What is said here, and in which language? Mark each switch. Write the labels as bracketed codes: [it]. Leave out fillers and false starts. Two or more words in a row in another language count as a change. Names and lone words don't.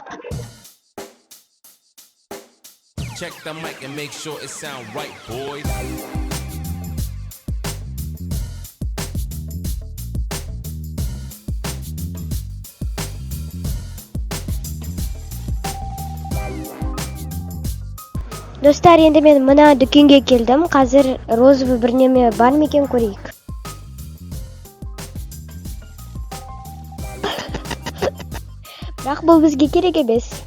[en] Check the mic and make sure it sound right, boys. [kk] Достар, енді мен мына дүкенге келдім. Қазір розовый бірнеме бар ма екен көрейік. Бірақ бұл бізге керек емес.